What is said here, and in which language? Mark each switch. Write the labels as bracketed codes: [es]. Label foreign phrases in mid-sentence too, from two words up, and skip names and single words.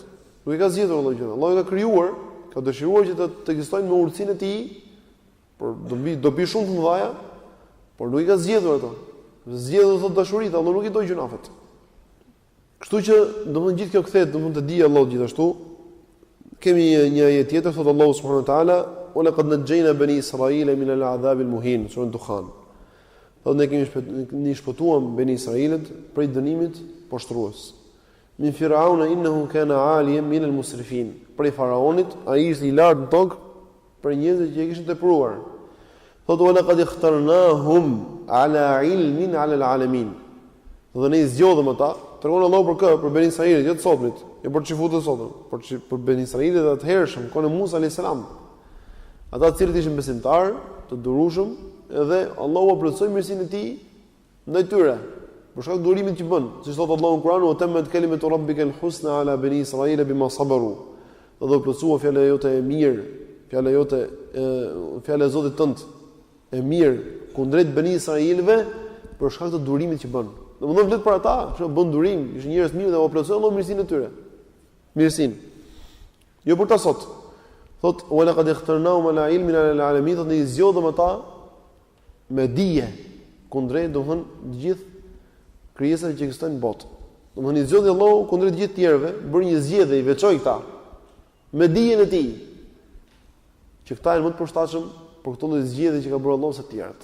[sq] Nuk e ka zgjedhur Allahu gjuna. Allahu e ka krijuar, ka dëshiruar që të ekzistojnë me urtësinë e tij, por do bi shumë të mëdha, por nuk i ka zgjedhur ato. Zgjedhur thotë dashuritë, Allahu nuk i do gjunafet. Kështu që domthonjë gjithë kjo kthehet domthonjë të di Allahu gjithashtu. Kemi një ajet tjetër thotë Allahu [ar] سبحانه وتعالى, "ولقد نجينا بني إسرائيل من العذاب المهين", [sq] surën Dukhan. Thotë ne kemi shpëtuam bani Israilët prej dënimit poshtrues. [ar] من فرعون إنه كان عاليا من المسرفين. [sq] Prej faraonit, ai ishte I lartë në tokë për njerëzit që e kishin tepruar. [ar] Thotë ولقد اخترناهم على علم على العالمين. [sq] Dhe ne I zgjodhëm ata, tregon Allahu për kë, për Bani Israilit, jo të sotmit, jo për çifutët sotëm, por për Bani Israilit dhe të hershëm, kohën e Musa [ar] عليه السلام. [sq] Ata të cilët ishin besimtarë, të durueshëm, edhe Allahu plotësoi mirësinë e tij ndaj tyre. Për shkak të durimit që bën, siç thotë Allahu në Kur'an, [ar] "وتمت كلمة ربك الحسنى على بني إسرائيل بما صبروا." [sq] Do plotësua fjala jote e mirë, fjala e Zotit tënd e mirë kundrejt bani Israilëve për shkak të durimit që bën. Domethënë flet për ata, që bën durim, ishin njerëz mirë dhe u plotësoi Allahu mirësinë e tyre. Mirësinë. Jo për ta sot. Thotë [ar] "ولقد اخترناهم على علم على العالمين", [sq] do ne I zgjodhëm ata me dije kundrejt domethënë të gjithë krijesat që ekzistojnë në botë. Domethënë I zgjodhi Allahu kundrejt të gjithë tjerëve, bëri një zgjedhje, I veçoi këta me dijen e tij. Që këta janë më të përshtatshëm për këtë lloj zgjedhje që ka bërë Allahu se të tjerët.